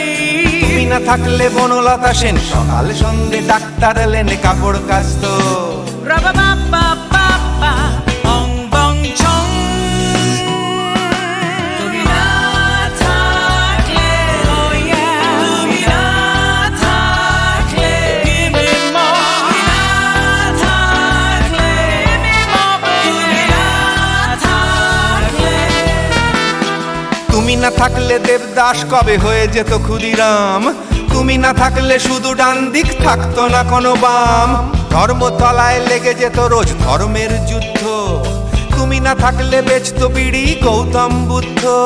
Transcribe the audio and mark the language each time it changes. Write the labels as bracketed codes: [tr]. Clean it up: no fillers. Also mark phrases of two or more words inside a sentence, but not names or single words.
[bn] তুমি না থাকলে বনলতা সেন সকাল সন্ধে ডাক্তার লেনে কাপড় কাচতো। রাবা বাবা বাবা অং বং চং। তুমি না থাকলে [en] oh yeah, [bn] তুমি না থাকলে [en] give me more, [bn] তুমি না থাকলে [en] give me more, [bn] তুমি না না থাকলে দেবদাস কবে হয়ে যেত ক্ষুদিরাম, তুমি না থাকলে শুধু ডান দিক থাকতো না কোনো বাম, ধর্মতলায় লেগে যেত রোজ ধর্মের যুদ্ধ, তুমি না থাকলে বেচতো বিড়ি গৌতম বুদ্ধ।